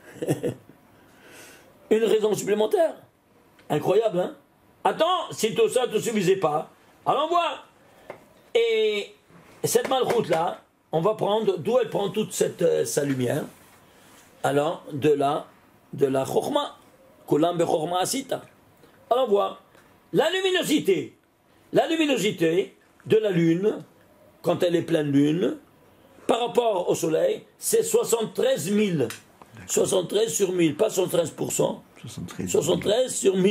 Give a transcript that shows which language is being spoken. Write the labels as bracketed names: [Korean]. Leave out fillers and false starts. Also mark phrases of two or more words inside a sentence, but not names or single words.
[French] Une raison supplémentaire. Incroyable, hein? Attends, si tout ça ne te suffisait pas, allons voir. Et cette Malchut-là, on va prendre, d'où elle prend toute sa lumière? Alors, de la Chokhmah. [Hebrew] כולם בחכמה עשית. [French] Allons voir. La luminosité de la Lune, quand elle est pleine Lune, par rapport au Soleil, c'est 73 000. 73 sur 1000, pas 73%. 73 sur 1000.